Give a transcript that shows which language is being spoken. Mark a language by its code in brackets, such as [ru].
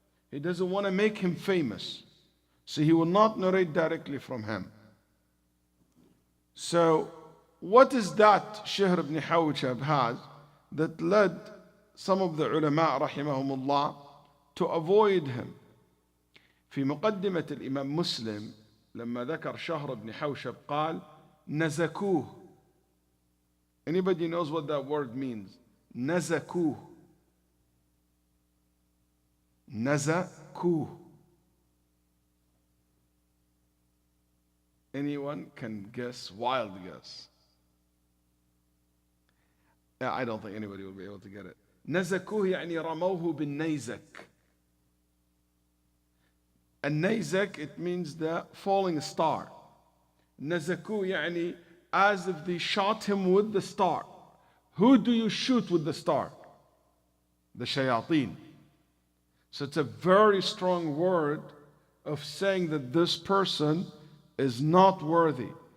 [en] He doesn't want to make him famous. So he will not narrate directly from him. So what is that Shahr ibn Hawshab has that led some of the ulama rahimahumullah to avoid him? [ar] في مقدمة الإمام مسلم لما ذكر شهر بن حوشب قال نزكوه. [en] Anybody knows what that word means? [ar] نزكوه. نزكوه. [en] Anyone can guess, wild guess. Yeah, I don't think anybody will be able to get it. [ar] نزكوه يعني رموه بالنيزك. [en] النيزك, it means the falling star. [ar] نزكوه يعني [en] as if they shot him with the star. Who do you shoot with the star? The shayateen. So it's a very strong word of saying that this person is not worthy.